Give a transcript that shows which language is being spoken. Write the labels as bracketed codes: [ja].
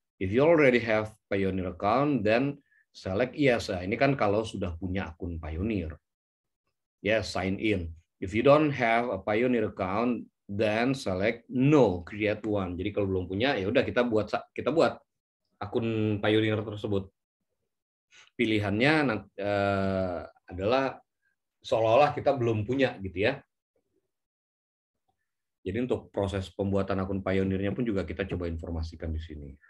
[en] If you already have Pioneer account, then select yes. [id] Nah, ini kan kalau sudah punya akun Pioneer. [en] Yes, sign in. If you don't have a Pioneer account, then select no, create one. [id] Jadi kalau belum punya, ya udah kita buat akun Pioneer tersebut. Pilihannya adalah seolah-olah kita belum punya gitu ya. Jadi untuk proses pembuatan akun Pioneer-nya pun juga kita coba informasikan di sini.